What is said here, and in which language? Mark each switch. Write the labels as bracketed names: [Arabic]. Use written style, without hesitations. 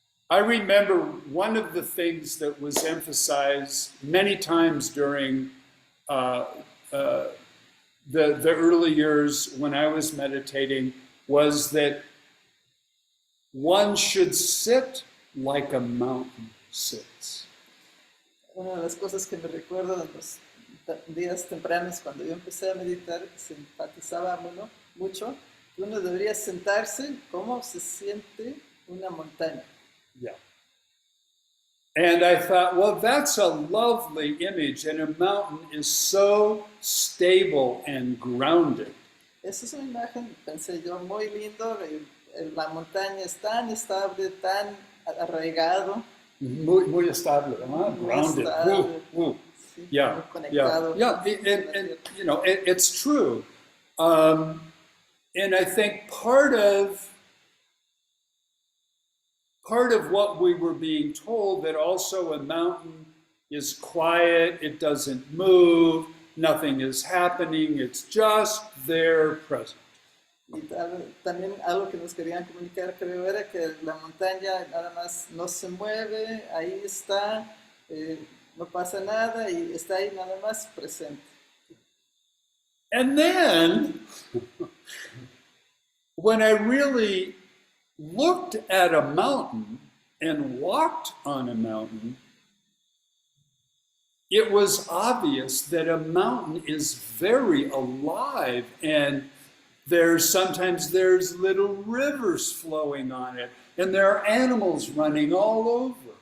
[English] I remember one of the things that was emphasized many times during the early years when I was meditating was that one should sit like a mountain sits. [Spanish] Una de las cosas que me recuerdo en los días tempranos cuando yo empecé a meditar, se enfatizaba mucho que uno debería sentarse como se siente una montaña. [English] Yeah. And I thought, well, that's a lovely image, and a mountain is so stable and grounded. [Spanish] Esa es una imagen, pensé yo, muy lindo. La montaña es tan estable, tan arraigado. Muy estable, ¿no? [English] Grounded. [Spanish] Sí, [English] Yeah, [Spanish] muy conectado. [English] yeah. And it's true. And I think part of what we were being told, that also a mountain is quiet, it doesn't move, nothing is happening, it's just there present. [Spanish] Y también algo que nos querían comunicar, creo, era que la montaña nada más no se mueve, ahí está, no pasa nada y está ahí nada más presente. [English] And then, when I really looked at a mountain and walked on a mountain, it was obvious that a mountain is very alive, and sometimes there's little rivers flowing on it, and there are animals running all over.